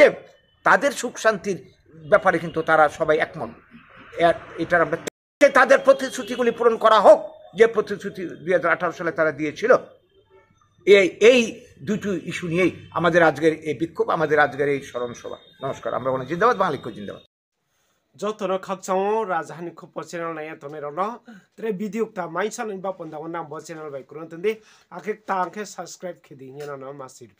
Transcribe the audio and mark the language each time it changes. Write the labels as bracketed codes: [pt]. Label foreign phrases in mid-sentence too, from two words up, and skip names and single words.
[bn] তাদের সুখ শান্তির ব্যাপারে কিন্তু তারা সবাই একমত। এটার আমরা তাদের প্রতিশ্রুতিগুলি পূরণ করা হোক, যে প্রতিশ্রুতি 2018 সালে তারা দিয়েছিল। এই দুটো ইস্যু নিয়েই আমাদের আজকের এই বিক্ষোভ, আমাদের আজকের এই স্মরণ সভা। নমস্কার, আমরা বলি জিন্দাবাদ, বাঙালি জিন্দাবাদ। [trp] Jotono khakchamo rajahani khupo channel na ya tomero no tre video ta maisa ni ba ponda na bo channel bai kurun tindi akhe ta akhe subscribe khidi nyana na masir